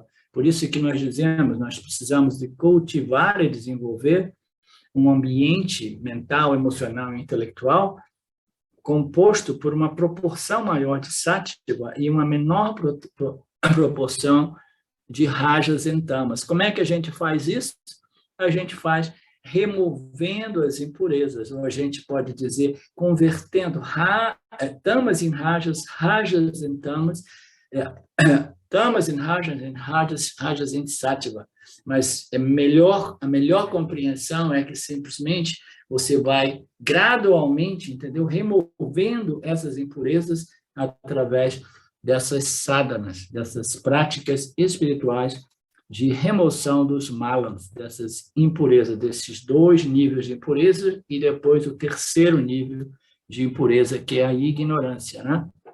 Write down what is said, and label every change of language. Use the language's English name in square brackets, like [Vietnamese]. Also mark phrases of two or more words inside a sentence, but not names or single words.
[Portuguese] Por isso que nós dizemos, nós precisamos de cultivar e desenvolver um ambiente mental, emocional e intelectual composto por uma proporção maior de Sattva e uma menor proporção de rajas e tamas. Como é que a gente faz isso? A gente faz removendo as impurezas, ou a gente pode dizer convertendo tamas em rajas, rajas em tamas, tamas em rajas, rajas em sattva. Mas a melhor compreensão é que simplesmente você vai gradualmente, entendeu? Removendo essas impurezas através dessas sadhanas, dessas práticas espirituais de remoção dos malas, dessas impurezas, desses 2 níveis de impureza e depois o terceiro nível de impureza, que é a ignorância, né?